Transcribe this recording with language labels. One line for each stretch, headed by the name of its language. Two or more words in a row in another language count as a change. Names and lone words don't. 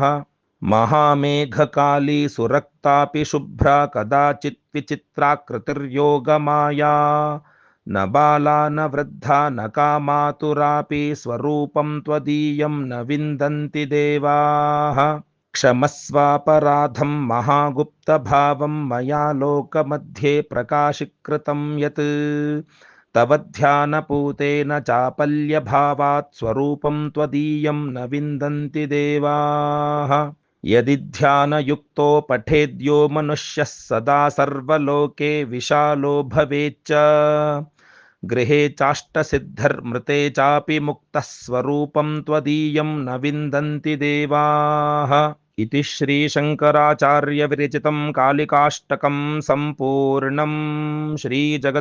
Sanskrit: ಮಹಾಮೇಘಕಾಲಿ ಸುರಕ್ತಾಪಿ ಶುಭ್ರಾ ಕದಾಚಿತ್ ವಿಚಿತ್ರಾಕೃತಿರ್ಯೋಗಮಾಯಾ. ನ ಬಾಲಾ ನ ವೃದ್ಧಾ ನ ಕಾಮಾತುರಾಪಿ ಸ್ವರೂಪಂ ತ್ವದೀಯಂ ನ ವಿಂದಂತಿ ದೇವಾಃ. ಕ್ಷಮಸ್ವಾಪರಾಧಂ ಮಹಾಗುಪ್ತಭಾವಂ ಮಯಾ ಲೋಕಮಧ್ಯೆ ಪ್ರಕಾಶೀಕೃತಂ ಯತ್. ತವ ಧ್ಯಾನಪೂತೇನ ಚಾಪಲ್ಯಭಾವಾತ್ ಸ್ವರೂಪಂ ತ್ವದೀಯಂ ನ ವಿಂದಂತಿ ದೇವಾಃ. यदि ध्यानयुक्तो पठेद्यो मनुष्यः सदा सर्वलोके विशालो भवेच्च गृहे चाष्टसिद्धिर्मृते चापि मुक्तः स्वरूपं त्वदीयं न विन्दन्ति देवाः इति श्रीशङ्कराचार्यविरचितं कालिकाष्टकं सम्पूर्णं।